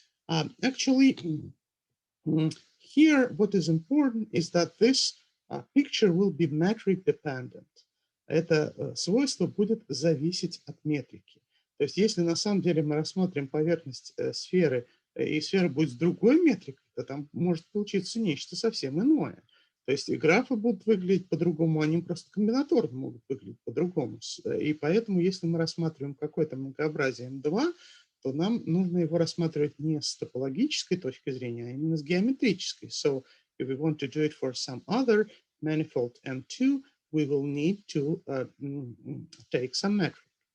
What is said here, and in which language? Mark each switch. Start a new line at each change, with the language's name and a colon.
English: Actually, here what is important is that this picture will be metric dependent.
Russian: Это свойство будет зависеть от метрики. То есть если на самом деле мы рассмотрим поверхность сферы, и сфера будет с другой метрикой, то там может получиться нечто совсем иное. То есть и графы будут выглядеть по-другому, они просто комбинаторно могут выглядеть по-другому. И поэтому, если мы рассматриваем какое-то многообразие M2, то нам нужно его рассматривать не с топологической точки зрения, а именно с геометрической.
English: So if we want to do it for some other manifold M2, we will need to take some metric.